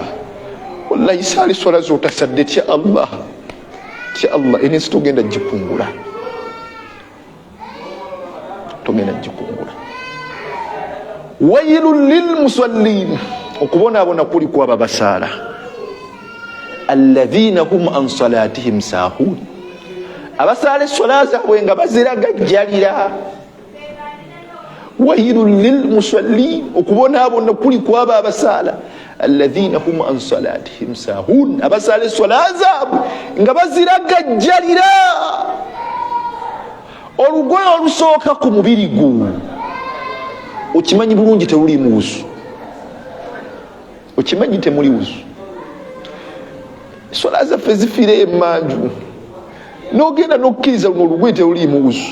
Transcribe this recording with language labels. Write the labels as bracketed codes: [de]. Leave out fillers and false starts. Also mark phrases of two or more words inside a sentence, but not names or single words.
[lg] Wallahi saali swala z'otasadde tya Allah, ensi togenda gikungula. [ar] ويل للمصلين, [lg] okubonaabona kuli kwaba basaala. [ar] الذين هم عن صلاتهم ساهون, [lg] abasaala esswala zaabwe nga baziragajjalira. [ar] ويل للمصلين, [lg] okubonaabona kuli kwaba abasaala. [ar] الذين هم عن صلاتهم ساهون, [lg] abasaala esswala zaabwe nga baziragajjalira. Olugoye olusooka ku mubiri gwo okimanyi bulungi teruli muwuzu, okimanyi temuli wuzu. Esswala zaffe zifiire emmanju n'ogenda n'okkiriza luno olugoye teruli muwuzu.